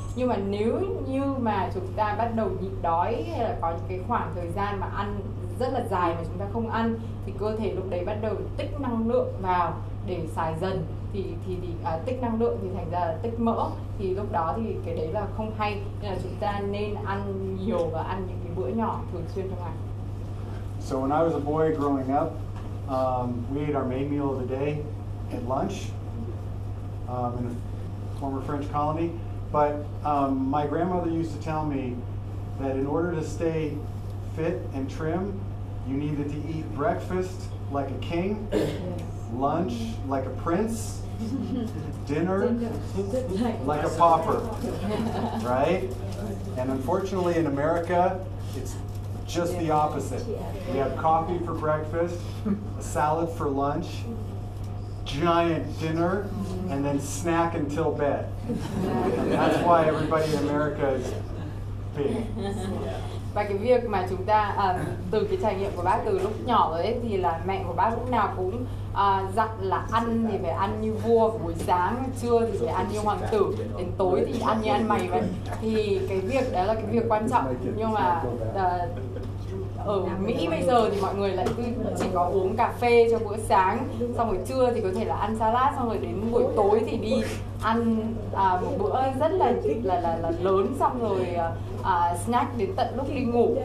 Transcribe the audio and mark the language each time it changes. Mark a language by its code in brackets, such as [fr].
[vi] Nhưng mà nếu như mà chúng ta bắt đầu nhịn đói hay là có những cái khoảng thời gian mà ăn rất là dài mà chúng ta không ăn thì cơ thể lúc đấy bắt đầu tích năng lượng vào để xài dần, thì tích năng lượng thì thành ra là tích mỡ, thì lúc đó thì cái đấy là không hay, nên là chúng ta nên ăn nhiều và ăn những cái bữa nhỏ thường xuyên trong ngày. [en] So when I was a boy growing up, we ate our main meal of the day at lunch in a former French colony. But my grandmother used to tell me that in order to stay fit and trim, you needed to eat breakfast like a king, lunch like a prince, dinner like a pauper, right? And unfortunately in America, it's just the opposite. We have coffee for breakfast, a salad for lunch, giant dinner, and then snack until bed. And that's why everybody in America is big. [vi] Và cái việc mà chúng ta từ cái trải nghiệm của bác từ lúc nhỏ rồi ấy, thì là mẹ của bác lúc nào cũng dặn là ăn thì phải ăn như vua, buổi sáng, trưa thì phải ăn như hoàng tử, đến tối thì ăn như ăn mày vậy. Thì cái việc đó là cái việc quan trọng, nhưng mà ở Mỹ bây giờ thì mọi người lại chỉ có uống cà phê cho bữa sáng, xong rồi trưa thì có thể là ăn salad, xong rồi đến buổi tối thì đi ăn một bữa rất là lớn, xong rồi snack đến tận lúc đi ngủ.